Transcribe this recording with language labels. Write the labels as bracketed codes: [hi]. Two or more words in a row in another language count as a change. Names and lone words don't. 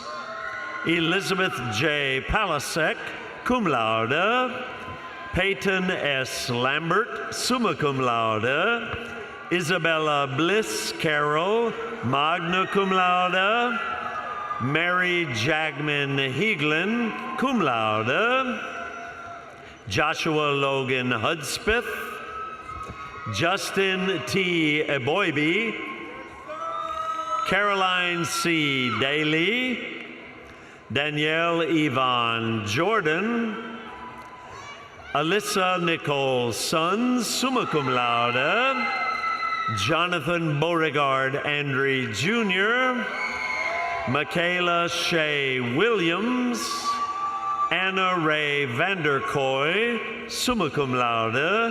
[en] Elizabeth J. Palasek, [la] cum laude. [en] Peyton S. Lambert, [la] summa cum laude. [en] Isabella Bliss Carroll, [la] magna cum laude. [en] Mary Jagman Heaglin, [la] cum laude. [en] Joshua Logan Hudspeth. Justin T. Eboibe. Caroline C. Daly. Danielle Yvonne Jordan. Alyssa Nicole Sons, [la] summa cum laude. [en] Jonathan Beauregard Andre Jr. Michaela Shea Williams. Anna Ray Vanderkoy, [la] summa cum laude.